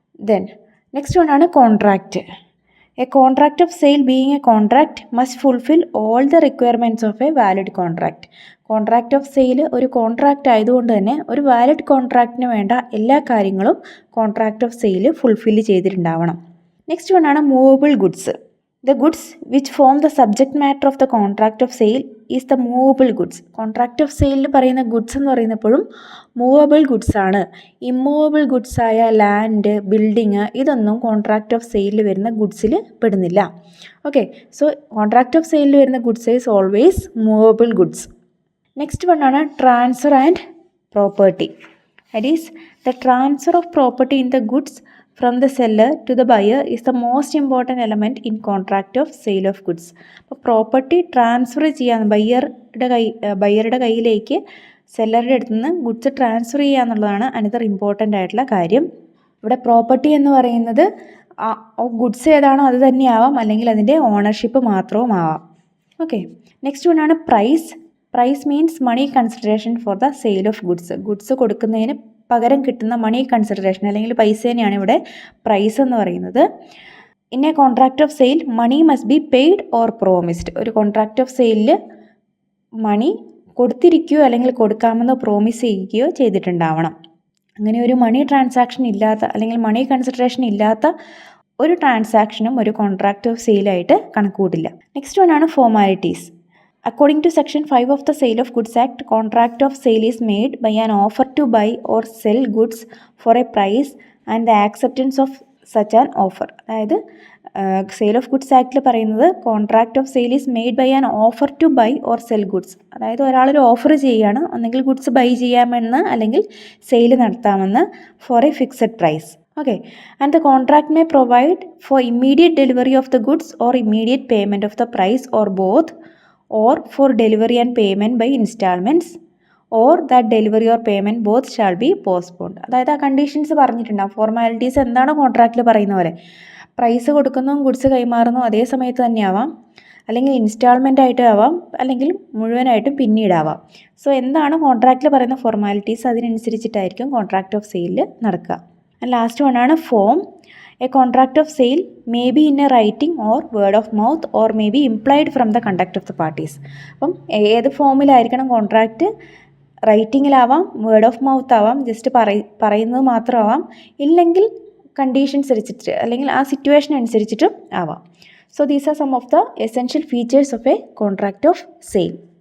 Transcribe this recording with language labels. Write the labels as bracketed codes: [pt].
[en] Then next one ആണ് contract. A contract of sale being a contract must fulfil all the requirements of a valid contract. [ml] Contract of sale ഒരു contract ആയതുകൊണ്ട് തന്നെ ഒരു valid കോൺട്രാക്റ്റിന് വേണ്ട എല്ലാ കാര്യങ്ങളും contract of sale fulfil ചെയ്തിട്ടുണ്ടാവണം. [en] Next one ആണ് movable goods. The goods which form the subject matter of the contract of sale is the movable goods. [ml] Contract of സെയിലിൽ പറയുന്ന ഗുഡ്സ് എന്ന് പറയുന്നപ്പോഴും മൂവബിൾ ഗുഡ്സ് ആണ്. ഇമ്മൂവബിൾ ഗുഡ്സ് ആയ land, building, ഇതൊന്നും contract of സെയിലിൽ വരുന്ന ഗുഡ്സിൽ പെടുന്നില്ല. [en] Okay, so contract of സെയിലിൽ വരുന്ന goods is always movable goods. Next one ആണ് transfer and property. That is the transfer of property in the goods from the seller to the buyer is the most important element in contract of sale of goods. [ml] അപ്പോൾ property transfer ചെയ്യാൻ ബയ്യറുടെ കയ്യിലേക്ക് സെല്ലറുടെ അടുത്ത് നിന്ന് goods transfer ചെയ്യുക എന്നുള്ളതാണ് [en] another important [ml] ആയിട്ടുള്ള കാര്യം. ഇവിടെ പ്രോപ്പർട്ടി എന്ന് പറയുന്നത് ഗുഡ്സ് ഏതാണോ അത് തന്നെയാവാം, അല്ലെങ്കിൽ അതിൻ്റെ ഓണർഷിപ്പ് മാത്രവും ആവാം. [en] okay, next one ആണ് price means money consideration for the sale of goods [ml] കൊടുക്കുന്നതിന് പകരം കിട്ടുന്ന [en] money consideration [ml] അല്ലെങ്കിൽ പൈസേനെയാണ് ഇവിടെ പ്രൈസ് എന്ന് പറയുന്നത്. [en] In a contract of sale money must be paid or promised. [ml] ഒരു കോൺട്രാക്റ്റ് ഓഫ് സെയിലിൽ മണി കൊടുത്തിരിക്കുകയോ അല്ലെങ്കിൽ കൊടുക്കാമെന്ന് പ്രോമിസ് ചെയ്യുകയോ ചെയ്തിട്ടുണ്ടാവണം. അങ്ങനെ ഒരു മണി ട്രാൻസാക്ഷൻ ഇല്ലാത്ത അല്ലെങ്കിൽ മണി കൺസിഡറേഷൻ ഇല്ലാത്ത ഒരു ട്രാൻസാക്ഷനും ഒരു കോൺട്രാക്റ്റ് ഓഫ് സെയിലായിട്ട് കണക്കുകൂട്ടില്ല. [en] Next one ആണ് formalities. According to Section 5 of the Sale of Goods Act, contract of sale is made by an offer to buy or sell goods for a price and the acceptance of such an offer. അതായത് sale of goods ആക്ടിൽ പറയുന്നത് contract of sale is made by an offer to buy or sell goods. [ml] അതായത് ഒരാളൊരു offer ചെയ്യുകയാണ്, ഒന്നെങ്കിൽ goods by ചെയ്യാമെന്ന് അല്ലെങ്കിൽ sale നടത്താമെന്ന് [en] For a fixed price. Okay, and the contract may provide for immediate delivery of the goods or immediate payment of the price or both, or for delivery and payment by installments, or that delivery or payment both shall be postponed. [ml] അതായത് ആ conditions പറഞ്ഞിട്ടുണ്ടാവും. Formalities എന്താണ് കോൺട്രാക്റ്റിൽ പറയുന്ന പോലെ price കൊടുക്കുന്നു, goods കൈമാറുന്നു അതേ സമയത്ത് തന്നെ ആവാം, അല്ലെങ്കിൽ ഇൻസ്റ്റാൾമെൻ്റ് ആയിട്ട് ആവാം, അല്ലെങ്കിൽ മുഴുവനായിട്ടും പിന്നീടാവാം. സോ എന്താണ് കോൺട്രാക്റ്റിൽ പറയുന്ന ഫോർമാലിറ്റീസ് അതിനനുസരിച്ചിട്ടായിരിക്കും കോൺട്രാക്റ്റ് ഓഫ് സെയിൽ നടക്കുക. [en] And last one ആണ് form. A contract of sale may be in a writing or word of mouth or may be implied from the conduct of the parties. [ml] അപ്പം ഏത് ഫോമിലായിരിക്കണം contract? റൈറ്റിങ്ങിലാവാം, [en] word of mouth [ml] ആവാം, just പറയുന്നത് മാത്രമാവാം, ഇല്ലെങ്കിൽ conditions അനുസരിച്ചിട്ട് അല്ലെങ്കിൽ ആ situation അനുസരിച്ചിട്ടും ആവാം. [en] So these are some of the essential features of a contract of sale.